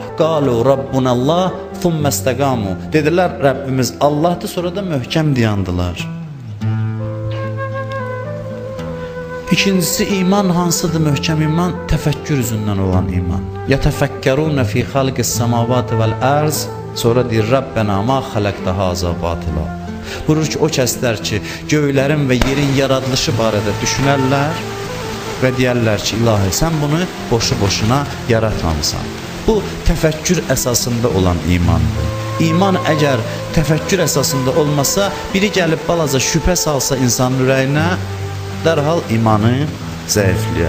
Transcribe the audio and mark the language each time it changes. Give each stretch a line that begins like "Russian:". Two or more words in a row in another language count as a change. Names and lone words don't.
Arabic: قالوا ربنا الله ثم استقاموا.
Azerbaijani: Dedilər Rəbbimiz Allahdır, sonra da möhkəm dayandılar. İkincisi iman hansıdır möhkəm iman? Təfəkkür üzündən olan iman.
Arabic: يتفكرون في خلق السماوات والأرض.
Azerbaijani: Sonra deyir
Arabic: ربنا ما خلقت هذا باطلا.
Azerbaijani: Buyurur ki, o kəslər ki, göylərin və yerin yaradılışı barədə düşünərlər və deyərlər ki, ilahi, sən bunu boşu-boşuna yaratmamısan. Bu, təfəkkür əsasında olan imandır. İman əgər təfəkkür əsasında olmasa, biri gəlib balaca şübhə salsa insanın ürəyinə, dərhal imanı zəifləyər.